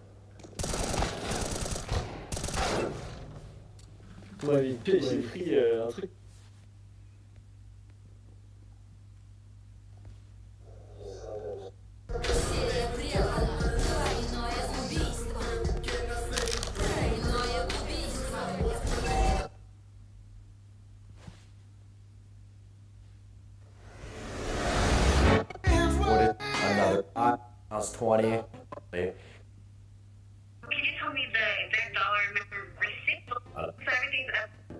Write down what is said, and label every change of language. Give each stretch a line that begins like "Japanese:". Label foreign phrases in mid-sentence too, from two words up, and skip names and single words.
French: Ouais, j'ai pris un truc.
Russian: Серия прервана. Двойное убийство. Тройное убийство.
English: Another. I was 20. Can you tell me the exact dollar amount receipt? So everything's up.